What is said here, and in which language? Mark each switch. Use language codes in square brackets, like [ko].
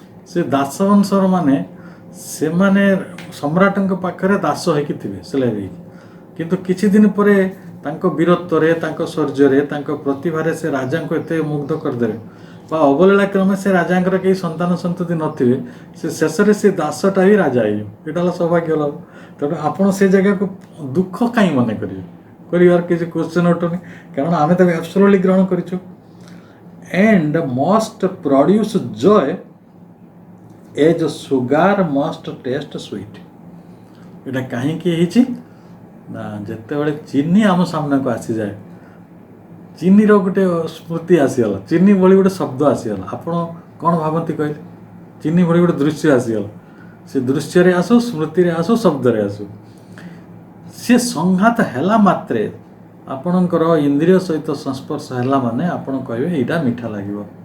[or] ସେ ଦାସ ବଂଶର ସେମାନେ ସମ୍ରାଟଙ୍କ ପାଖରେ ଦାସ ହେଇକି ଥିବେ, ସ୍ଲେଭ୍ ହେଇକି, କିନ୍ତୁ କିଛି ଦିନ ପରେ ତାଙ୍କ ବୀରତ୍ୱରେ, ତାଙ୍କ ଶୌର୍ଯ୍ୟରେ, ତାଙ୍କ ପ୍ରତିଭାରେ ସେ ରାଜାଙ୍କୁ ଏତେ ମୁଗ୍ଧ କରିଦେବେ ବା ଅବଲୀଳା କ୍ରମେ ସେ ରାଜାଙ୍କର କେହି ସନ୍ତାନ ସନ୍ତତି ନଥିବେ, ସେ ଶେଷରେ ସେ ଦାସଟା ହିଁ ରାଜା ହେଇଯିବ। ଏଇଟା ହେଲା ସୌଭାଗ୍ୟ ଲାଭ। ତେଣୁ ଆପଣ ସେ ଜାଗାକୁ ଦୁଃଖ କାହିଁ ମନେ କରିବେ? କରିବାର କିଛି କ୍ୱେଶ୍ଚନ୍ ଉଠୁନି, କାରଣ ଆମେ ତାକୁ ଆବସଲ୍ୟୁଟଲି ଗ୍ରହଣ କରିଛୁ। [en] and must produce joy as sugar must taste sweet। [or] ଏଇଟା କାହିଁକି ହେଇଛି ନା, ଯେତେବେଳେ ଚିନି ଆମ ସାମ୍ନାକୁ ଆସିଯାଏ, ଚିନିର ଗୋଟେ ସ୍ମୃତି ଆସିଗଲା, ଚିନି ଭଳି ଗୋଟେ ଶବ୍ଦ ଆସିଗଲା, ଆପଣ କ'ଣ ଭାବନ୍ତି କହିଲେ? ଚିନି ଭଳି ଗୋଟେ ଦୃଶ୍ୟ ଆସିଗଲା, ସେ ଦୃଶ୍ୟରେ ଆସୁ, ସ୍ମୃତିରେ ଆସୁ, ଶବ୍ଦରେ ଆସୁ, ସେ ସଂଘାତ ହେଲା ମାତ୍ରେ ଆପଣଙ୍କର ଇନ୍ଦ୍ରିୟ ସହିତ ସଂସ୍ପର୍ଶ ହେଲା ମାନେ ଆପଣ କହିବେ ଏଇଟା ମିଠା ଲାଗିବ।